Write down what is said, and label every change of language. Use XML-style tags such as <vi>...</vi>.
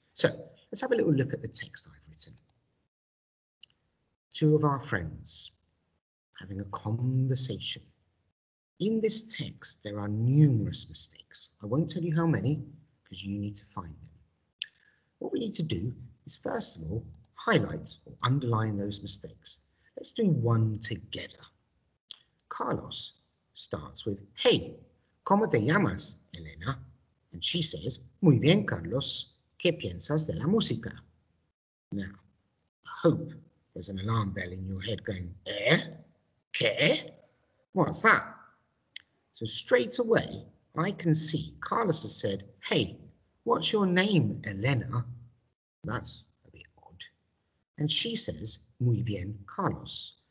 <en>So let's have a little look at the text I've written. Two of our friends having a conversation. In this text, there are numerous mistakes. I won't tell you how many because you need to find them. What we need to do is, first of all, highlight or underline those mistakes. Let's do one together. Carlos starts with, "Hey,</en> <es>¿cómo te llamas,</es> <en>Elena?" And she says,</en> <es>"Muy bien, Carlos. ¿Qué piensas de la música?"</es> <en>Now, I hope there's an alarm bell in your head going, ¿Qué? What's that? So straight away, I can see Carlos has said, "Hey, what's your name, Elena?" That's a bit odd. And she says,</en> <es>"Muy bien,</es> <en>Carlos."</en>